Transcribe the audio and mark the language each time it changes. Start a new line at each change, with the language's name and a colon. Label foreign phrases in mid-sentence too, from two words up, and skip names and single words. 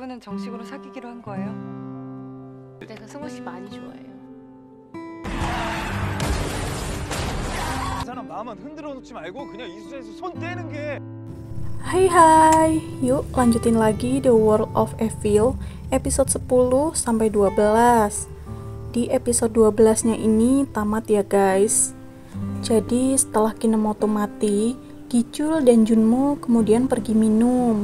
Korean: 그러고는 정식으로 사귀기로 한 거예요? 내가 승우 씨 많이 좋아해요. 그 사람 마음만 흔들어 놓지 말고 그냥 이수자에서 손 떼는 게.
Indonesian: Hai, yuk lanjutin lagi The World of Evil episode 10 sampai 12. Di episode 12-nya ini tamat ya guys. Jadi setelah Kinemoto mati, Gichul dan Junmo kemudian pergi minum.